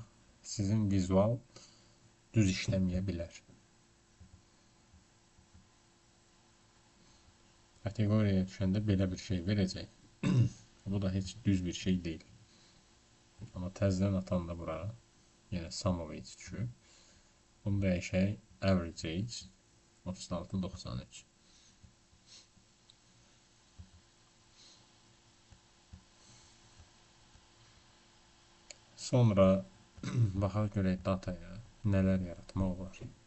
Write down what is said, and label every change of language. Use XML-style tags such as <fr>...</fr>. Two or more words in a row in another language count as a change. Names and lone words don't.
<az>Sizin vizual düz işləməyə bilər. Kateqoriyaya düşəndə belə bir şey verəcək. Bu da heç düz bir şey deyil. Amma təzədən atanda bura yenə</az> <en>sum of age</en> <az>düşür. Bunu dəyişək</az> <en>average age</en> <az>36-93. Sonra baxaq görək dataya nələr yaratmaq olar.</az>